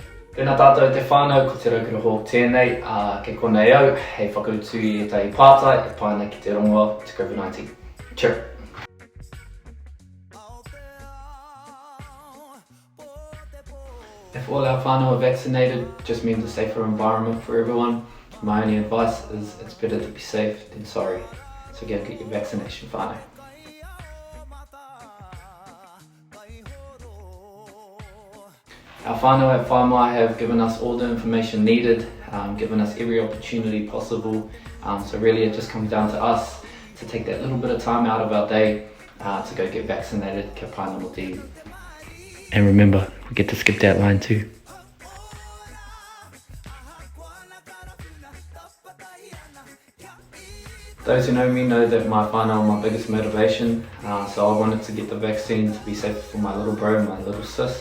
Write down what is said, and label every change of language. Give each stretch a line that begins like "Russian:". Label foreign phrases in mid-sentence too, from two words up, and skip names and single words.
Māori: Tēnā tātou te whānau, ko te Raukura tēnei, ke konei au, hei whakautu I tai pātai, e pāna ki te rongoa, te COVID-19.
English: Cheer! If all our whānau are vaccinated, it just means a safer environment for everyone. My only advice is it's better to be safe than sorry. So go get your vaccination whānau. Our whānau at Whaimai have given us all the information needed, given us every opportunity possible. So really it just comes down to us to take that little bit of time out of our day to go get vaccinated,
Māori: kia pai noa te iwi.
English: And remember, we get to skip that line too. Those who know me know that my whānau are my biggest motivation, so I wanted to get the vaccine to be safe for my little bro, my little sis.